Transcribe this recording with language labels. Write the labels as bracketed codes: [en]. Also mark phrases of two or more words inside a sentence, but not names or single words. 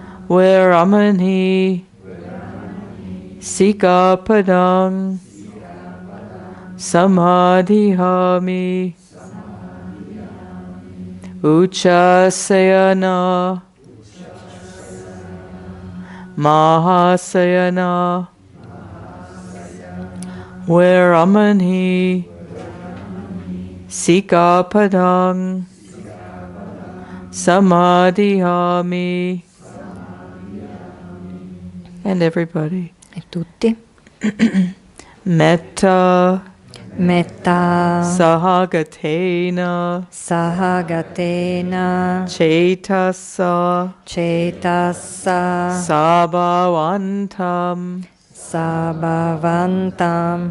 [pi] Viramani Sikapadang Samadhihami Uchasayana Mahasayana Viramani Sikapadang Samadhihami. [en] And everybody. [it] E tutti. [pi] Metta Metta Sahagatena Sahagatena Cetasa Cetassa Sabhavantam Sabhavantam